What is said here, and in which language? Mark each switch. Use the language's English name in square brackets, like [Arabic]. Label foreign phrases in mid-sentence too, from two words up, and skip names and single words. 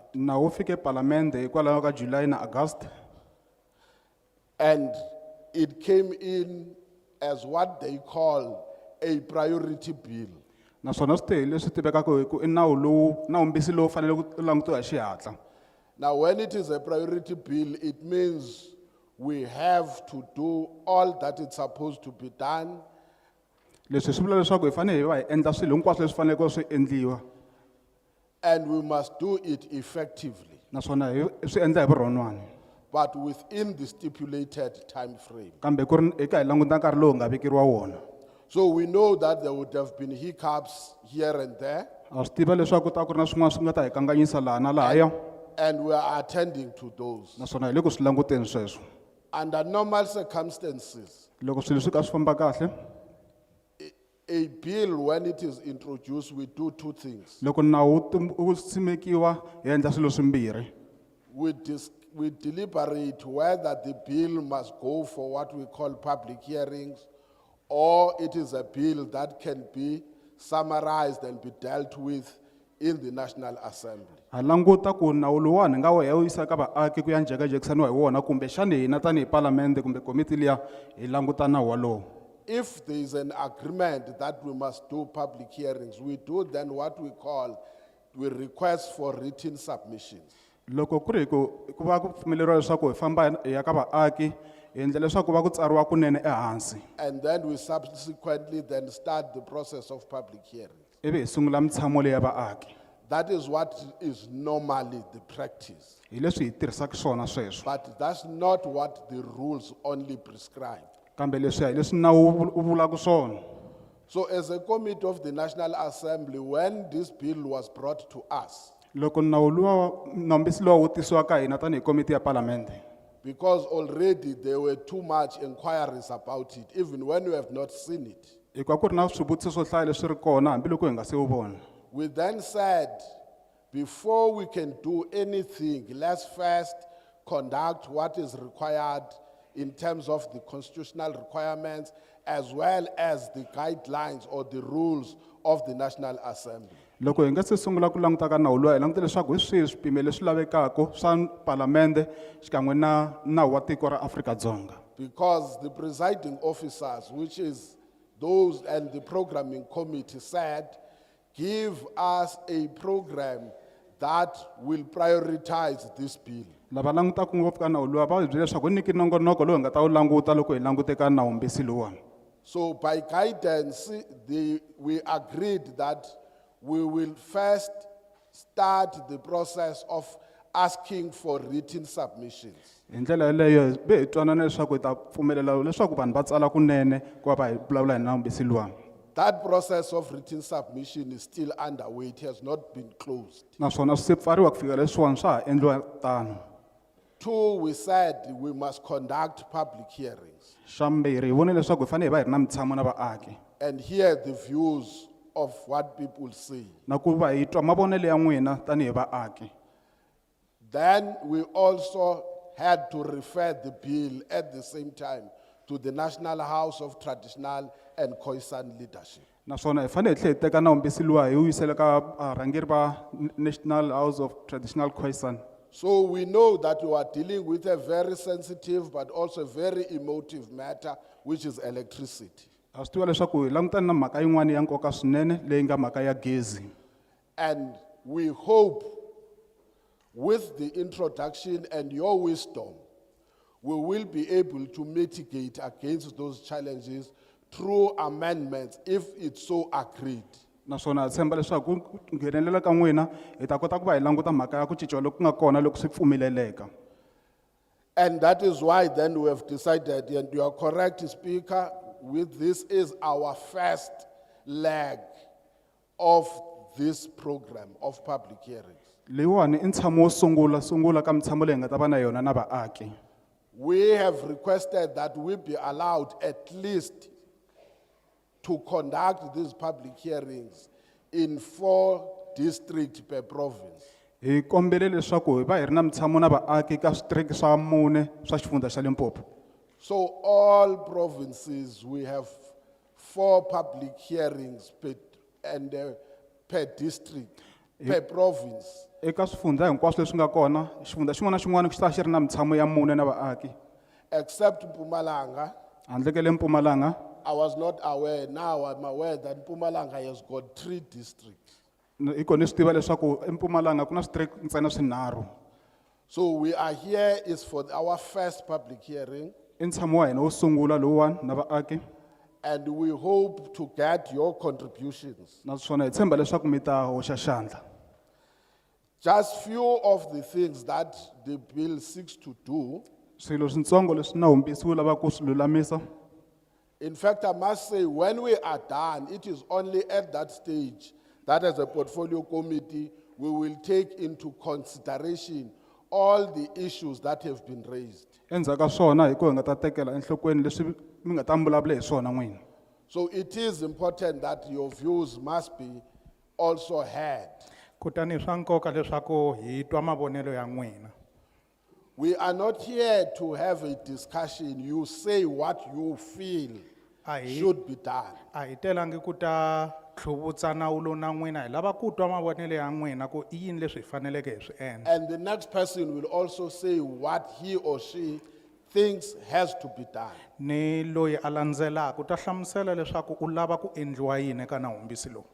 [Tsonga] Nawu wu fike palamende hikwalaho ka July na August. [English] And it came in as what they call a priority bill. [Tsonga] Naswona swi tele leswi tivekaka hi ku i nawumbisi lowu fanele ku langutiwa hi xihatla. [English] Now, when it is a priority bill, it means we have to do all that it's supposed to be done, [Tsonga] Leswi swi vula leswaku hi fanele hi va hi endla swilo hinkwaswo leswi faneleke swi endliwa. [English] and we must do it effectively, [Tsonga] Naswona swi endla hi vurhonwana. [English] but within the stipulated time frame. [Tsonga] Kambe ku ri eka hi languta nkarhi lowu nga vekeriwa wona. [English] So we know that there would have been hiccups here and there, [Tsonga] A swi tiva leswaku ta ku ri na swin'wana swi nga ta hi kanganyisa laha na lahaya. [English] and we are attending to those. [Tsonga] Naswona hi le ku swi languteni sweswo. [English] Under normal circumstances, [Tsonga] Loko swilo swi ka swi famba kahle, [English] a bill, when it is introduced, we do two things. [Tsonga] loko nawu wu simekiwa hi endla swilo swimbirhi. [English] we deliberate whether the bill must go for what we call public hearings, or it is a bill that can be summarized and be dealt with in the National Assembly. [Tsonga] Ha languta ku nawu luwani nga wu ya wu yisa ka vaaki ku ya njhekanjhekisaniwa hi wona kumbe xana hina tanihi palamende kumbe komiti liya hi languta nawu walowo. [English] If there is an agreement that we must do public hearings, we do then what we request for written submissions. [Tsonga] Loko ku ri ku va ku pfumeleriwa leswaku hi famba hi ya ka vaaki hi endla leswaku va ku tsariwa kunene ehansi [English] And then we subsequently then start the process of public hearings. [Tsonga] ivi hi sungula mitshamo leyi ya vaaki. [English] That is what is normally the practice. [Tsonga] Hi leswi hi tirhisaka swona sweswo [English] But that's not what the rules only prescribe. [Tsonga] kambe leswi hi leswi nawu wu vulaka swona. [English] So as a committee of the National Assembly, when this bill was brought to us, [Tsonga] Loko nawu luwa nombisi luwa wu tisiwa ka hina tanihi komiti ya palamende [English] because already there were too much inquiries about it, even when we have not seen it, [Tsonga] hikuva ku ri na swivutiso swo hlaya leswi ri kona hambiloko hi nga se wu vona. [English] we then said, before we can do anything, let's first conduct what is required in terms of the constitutional requirements, as well as the guidelines or the rules of the National Assembly. [Tsonga] Loko hi nga se sungula ku languta ka nawu luwa hi languta leswaku hi swihi swipimelo leswi lavekaka swa palamende xikan'we na nawu wa tiko ra Afrika-Dzonga. [English] Because the presiding officers, which is those and the programming committee, said, give us a program that will prioritize this bill. [Tsonga] Lava langutaka ngopfu ka nawu luwa va hi byele leswaku hi nyiki nongonoko lowu hi nga ta wu languta loko hi langute ka nawumbisi luwani. [English] So by guidance, we agreed that we will first start the process of asking for written submissions. [Tsonga] Hi ndlela yaleyo hi twanana leswaku hi ta pfumelela leswaku vanhu va tsala kunene ku va hi vulavula hi nawumbisi luwani. [English] That process of written submission is still underway. It has not been closed. [Tsonga] Naswona swi se pfariwa ku fika leswiwani swa ha endliwa tano. [English] Two, we said we must conduct public hearings [Tsonga] Xa mbirhi hi vone leswaku hi fanele hi va hi ri na mitshamo na vaaki [English] and hear the views of what people say. [Tsonga] na ku va hi twa mavonelo ya n'wina tanihi vaaki. [English] Then we also had to refer the bill at the same time to the National House of Traditional and Khoisan Leadership. [Tsonga] Naswona hi fanele hi tlhela hi teka nawumbisi luwa hi wu yisela ka varhangeri va National House of Traditional Khoisan. [English] So we know that we are dealing with a very sensitive but also very emotive matter, which is electricity. [Tsonga] Ha swi tiva leswaku hi langutana na mhaka yin'wana ya nkoka swinene leyi nga mhaka ya gezi. [English] And we hope with the introduction and your wisdom, we will be able to mitigate against those challenges through amendments if it's so agreed. [Tsonga] Naswona hi tshemba leswaku ku nghenelela ka n'wina hi ta kota ku va hi languta mhaka ya ku cinca loku nga kona loko swi pfumeleleka. [English] And that is why then we have decided, and you are correct, Speaker, with this is our first leg of this program of public hearings. [Tsonga] Leyiwani i ntshamo wo sungula ka mitshamo leyi hi nga ta va na yona na vaaki. [English] We have requested that we be allowed at least to conduct these public hearings in 4 districts per province. [Tsonga] Hi kombele leswaku hi va hi ri na mitshamo na vaaki ka switiriki swa 4 swa xifundza xa Limpopo. [English] So all provinces, we have 4 public hearings per district, per province. [Tsonga] Eka swifundza hinkwaswo leswi nga kona xifundza xin'wana na xin'wana xi ta xi ri na mitshamo ya 4 na vaaki. [English] Except Mpumalanga, [Tsonga] Handle ka le Mpumalanga [English] I was not aware. Now I'm aware that Mpumalanga has got 3 districts. [Tsonga] hi kona swi tiva leswaku eMpumalanga ku na switiriki ntsena swinharhu. [English] So we are here is for our first public hearing, [Tsonga] I ntshamo wa hina wo sungula lowuwani na vaaki. [English] and we hope to get your contributions. [Tsonga] Naswona hi tshemba leswaku mi ta hoxa xandla. [English] Just few of the things that the bill seeks to do. [Tsonga] Swilo swintsongo leswi nawumbisi wu lavaka ku swi lulamisa. [English] In fact, I must say, when we are done, it is only at that stage that as a portfolio committee, we will take into consideration all the issues that have been raised. [Tsonga] Endzhaku ka swona hi ku hi nga ta tekela enhlokweni leswi mi nga ta vulavula hi swona n'wina. [English] So it is important that your views must be also heard. [Tsonga] Kutani swa nkoka leswaku hi twa mavonelo ya n'wina. [English] We are not here to have a discussion. You say what you feel Aye. should be done. [Tsonga] A hi telangi ku ta tlhuvutsa nawulo na n'wina hi lava ku twa mavonelo ya n'wina ku i yini leswi hi faneleke hi swi endla. [English] And the next person will also say what he or she thinks has to be done. [Tsonga] Ni loyi a landzelaka u ta hlamusela leswaku u lava ku endliwa yini eka nawumbisi lowu.